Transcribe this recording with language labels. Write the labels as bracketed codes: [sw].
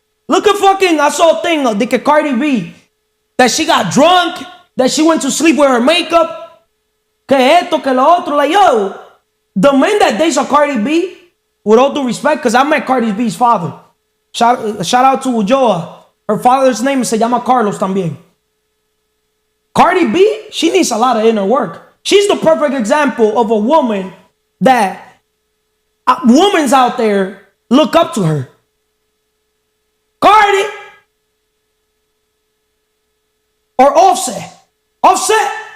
[en] Look at fucking, I saw a thing of the Cardi B. That she got drunk, that she went to sleep with her makeup. [es] Que esto, que lo otro. [en] Like, yo, the man that dates a Cardi B, with all due respect, because I met Cardi B's father. Shout out to Ulloa. Her father's name [es] se llama Carlos también. [en] Cardi B, she needs a lot of inner work. She's the perfect example of a woman that women's out there look up to her. Cardi or Offset. Offset.